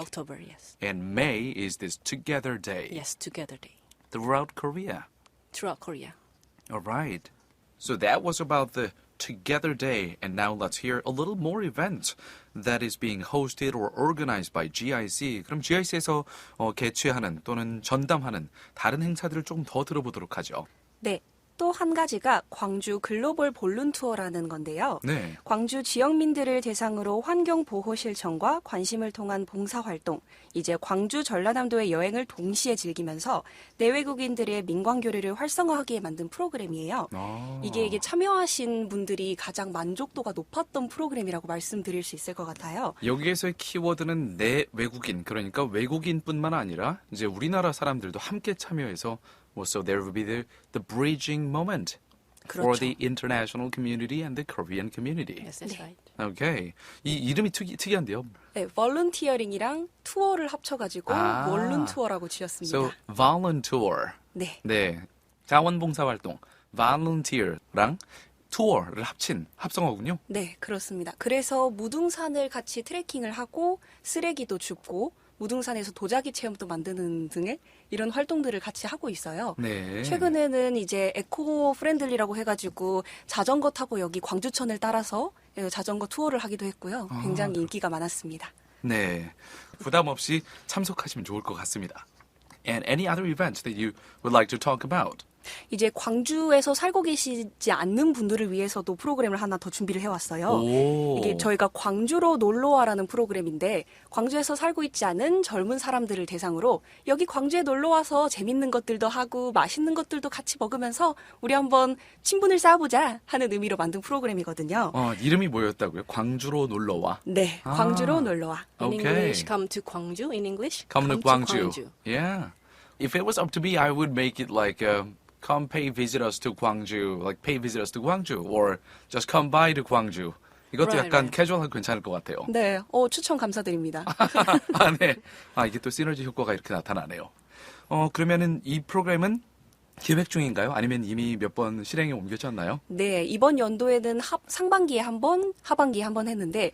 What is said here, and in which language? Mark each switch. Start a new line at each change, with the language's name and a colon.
English: October, yes. And May is this Together Day Yes, Together Day throughout Korea. throughout Korea. All right. So that was about the Together Day, and now let's hear a little more events that is being hosted or organized by GIC.
Korean: 그럼 GIC에서 개최하는 또는 전담하는 다른 행사들을 조금 더 들어보도록 하죠. 네. 또 한 가지가 광주 글로벌 볼룬 투어라는 건데요. 네. 광주 지역민들을 대상으로 환경 보호 실천과 관심을 통한 봉사 활동, 이제 광주 전라남도의 여행을 동시에 즐기면서 내외국인들의 민관 교류를 활성화하게 만든 프로그램이에요. 이게 참여하신 분들이 가장 만족도가 높았던 프로그램이라고 말씀드릴 수 있을 것 같아요. 여기에서의 키워드는 내 외국인, 그러니까 외국인뿐만 아니라 이제 우리나라 사람들도 함께 참여해서
English: so there will be the bridging moment. for
Korean: 그렇죠.
English: the international community and the Korean community. Yes, that's right.
Korean: Okay. 이 이름이 특이한데요. 네, volunteering이랑 투어를 합쳐가지고 아. volunteer라고 지었습니다.
English: So volunteer.
Korean: 네. 네. 자원봉사 활동. volunteer랑 투어를 합친 합성어군요. 네, 그렇습니다. 그래서 무등산을 같이 트레킹을 하고 쓰레기도 줍고 무등산에서 도자기 체험도 만드는 등의 이런 활동들을 같이 하고 있어요. 네. 최근에는 이제 에코 프렌들리라고 해가지고 자전거 타고 여기 광주천을 따라서 자전거 투어를 하기도 했고요. 굉장히 인기가 많았습니다. 네. 부담 없이 참석하시면 좋을 것 같습니다.
English: And any other events that you would like to talk about?
Korean: 이제 광주에서 살고 계시지 않는 분들을 위해서도 프로그램을 하나 더 준비를 해왔어요. 오. 이게 저희가 광주로 놀러와라는 프로그램인데 광주에서 살고 있지 않은 젊은 사람들을 대상으로 여기 광주에 놀러와서 재밌는 것들도 하고 맛있는 것들도 같이 먹으면서 우리 한번 친분을 쌓아보자 하는 의미로 만든 프로그램이거든요. 이름이 뭐였다고요? 광주로 놀러와. 네, 광주로 놀러와.
English: In Okay. English, come to Gwangju. In English, Come to to Gwangju. Yeah. If it was up to me, I would make it like come pay visit us to Gwangju, like pay visit us to Gwangju, or just come by to Gwangju.
Korean: 이것도
English: Right,
Korean: 약간
English: right.
Korean: 캐주얼하고 괜찮을 것 같아요. 네, 추천 감사드립니다. 네. 이게 또 시너지 효과가 이렇게 나타나네요. 그러면은 이 프로그램은 기획 중인가요? 아니면 이미 몇 번 실행에 옮겨졌나요? 네, 이번 연도에는 상반기에 한 번, 하반기에 한 번 했는데